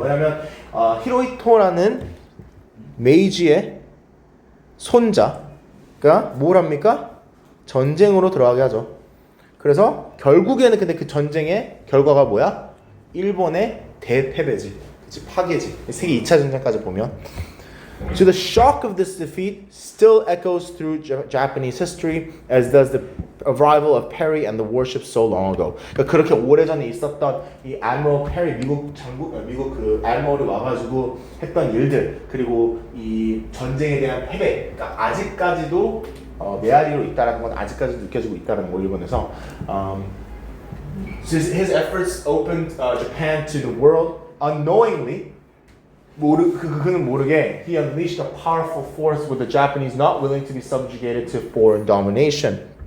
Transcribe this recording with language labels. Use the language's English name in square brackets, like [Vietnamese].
[Korean] 왜냐면 히로히토라는 메이지의 손자가 뭘 합니까? 전쟁으로 들어가게 하죠. 그래서 결국에는 근데 그 전쟁의 결과가 뭐야? 일본의 대패배지, 파괴지. 세계 2차 전쟁까지 보면. [English] So the shock of this defeat still echoes through Japanese history, as does the arrival of Perry and the warship so long ago. [Korean] 그러니까 그렇게 오래전에 있었던 이 Admiral Perry 미국 그 admiral이 와가지고 했던 일들, 그리고 이 전쟁에 대한 패배, 그러니까 아직까지도 메아리로 있다라는 건 아직까지 느껴지고 있다는 거 일본에서. [English] His efforts opened Japan to the world unknowingly. [Korean] 그는 모르게 [English] he unleashed a powerful force with the Japanese not willing to be subjugated to foreign domination.